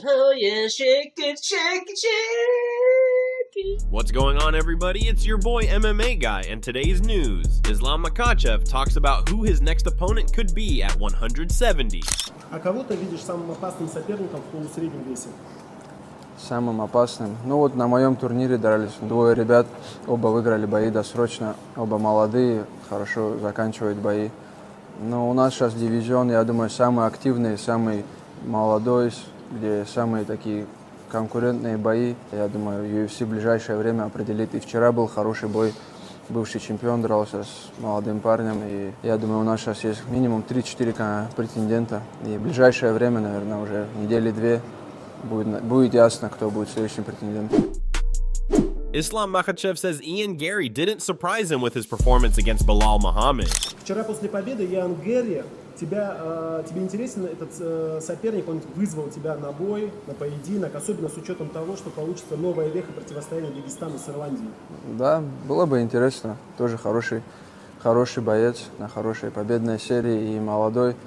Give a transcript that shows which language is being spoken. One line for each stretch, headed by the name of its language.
English: Oh yeah, shake it, shake it, shake it. What's going on, everybody? It's your boy MMA Guy, and today's news. Islam Makhachev talks about who his next opponent could be at 170.
Russian: А кого ты видишь самым опасным соперником в полусреднем весе? Самым опасным? Ну вот на моем турнире дрались двое ребят, оба выиграли бои досрочно, оба молодые, хорошо заканчивают бои. Но у нас сейчас дивизион, я думаю, самый активный, самый молодой, где самые такие конкурентные бои. Я думаю, UFC в ближайшее время определит. И вчера был хороший бой, бывший чемпион дрался с молодым парнем. И я думаю, у нас сейчас есть минимум 3-4 претендента. И в ближайшее время, наверное, уже недели-две будет ясно, кто будет следующим претендентом.
English: Islam Makhachev says Garry didn't surprise him with his performance against Belal Muhammad.
Russian: Вчера после победы Гарри, тебе интересен этот соперник, он вызвал тебя на бой, на поединок, особенно с учетом того, что получится новая веха противостояния Дагестана с Ирландией. Да, было бы интересно, тоже хороший боец на хорошей победной серии и молодой.